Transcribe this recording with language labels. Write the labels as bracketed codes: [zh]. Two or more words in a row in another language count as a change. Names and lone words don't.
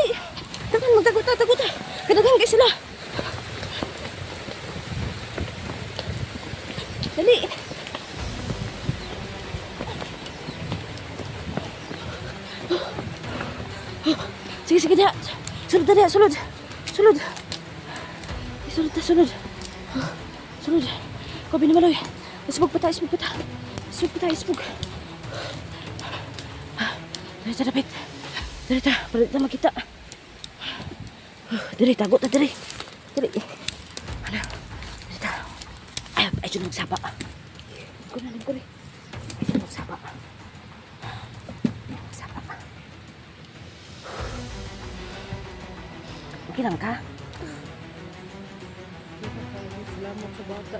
[ceb] Dagan, magtagot. Kadagan kay sila. Dali. Sige, sige, diha. Sulod na diha, sulod. Sulod. Sulod na, sulod. Sulod. Ikaw, Binimaloy. Isbog pa tayo, isbog pa tayo. Isbog pa tayo, isbog. Dali ta, dapit. Dali ta, para di ta makita. Dali, tago ta, dali. Dali. Ano? Dali ta. Ay, dyan nagsapa. Lingko na, lingko rin. Ay, dyan nagsapa. Nagsapa. Okay lang ka? Salamat sa bata.